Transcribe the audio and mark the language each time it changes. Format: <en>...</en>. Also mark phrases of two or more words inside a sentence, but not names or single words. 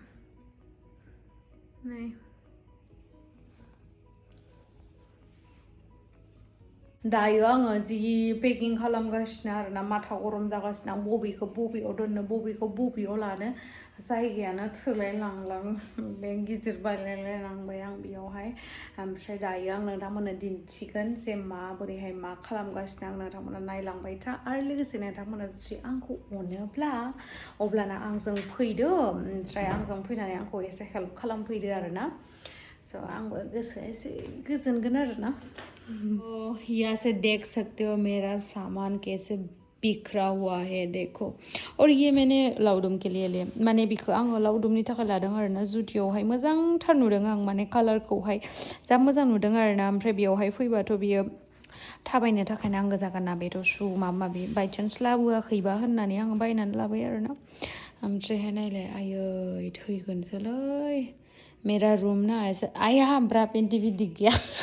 <brx>नै दायो आङो जि पेकिं खालामगासिनो आरोना माथा गरम जागासिनो आं बबेखौ बबेयाव दोननो बबेखौ बबेयाव लानो जायगायानो थोलाय लांलां बे गिदिर बायलायलायनांबाय आं बेयावहाय ओमफ्राय दायो आं नोंथांमोननो दिन्थिगोन जे माबोरैहाय मा खालामगासिनो आं नोंथांमोननो नायलांबाय था आरो लोगोसे नोंथांमोना जुदि आंखौ अनोब्ला अब्लाना आंजों फैदो ओमफ्राय आंजों फैनानै आंखौ एसे हेल्प खालामफैदो आरोना स' आंबो गोसोआ एसे गोजोनगोन आरोना</brx> <hi>यहाँ से देख सकते हो मेरा सामान कैसे बिखरा हुआ है देखो और ये मैंने लाउडुम के लिए ले</hi> <brx>माने बिखौ आङो लाउडुमनि थाखाय लादों आरोना जुदियावहाय मोजांथार नुदों आं माने कालारखौहाय जा मोजां नुदों आरोना ओमफ्राय बेयावहाय फैबाथ' बियो थाबायनो थाखाय नांगौ जागोन ना बेथ' शु माबा माबि बायचान्स लाबोआखैबा होननानै आं बायनानै लाबाय आरोना ओमफ्रायहाय नायलाय आयै थैगोनसोलै</brx> <hi>मेरा रूम ना ऐसा आया ब्रा पेंटी भी दिख गया</hi>